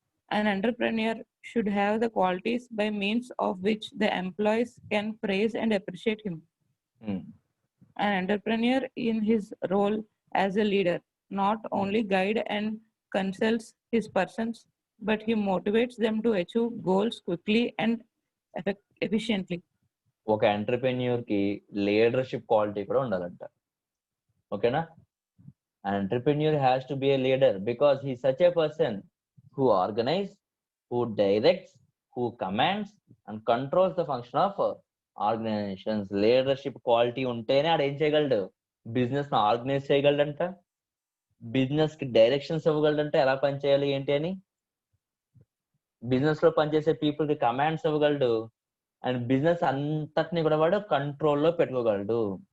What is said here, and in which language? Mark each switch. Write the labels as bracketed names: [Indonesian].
[English] An entrepreneur should have the qualities by means of which the employees can praise and appreciate him. an entrepreneur in his role as a leader not only guide and counsels his persons, but he motivates them to achieve goals quickly and efficiently. [Telugu] ఒక entrepreneur కి leadership quality కూడా ఉండాలంట. ఓకేనా? [English] An entrepreneur has to be a leader because he's such a person who organizes, who directs, who commands and controls the function of organizations. [Telugu] Leadership quality ఉంటేనే ఆడు ఏం చేయగలడు? Business ను ఆర్గనైజ్ చేయగలడంట, బిజినెస్ కి directions ఇవ్వగలడంట, ఎలా పనిచేయాలి ఏంటి అని. బిజినెస్ లో పనిచేసే పీపుల్ కి కమాండ్స్ ఇవ్వగలడు అండ్ బిజినెస్ అంతటిని కూడా వాడు కంట్రోల్లో పెట్టుకోగలడు.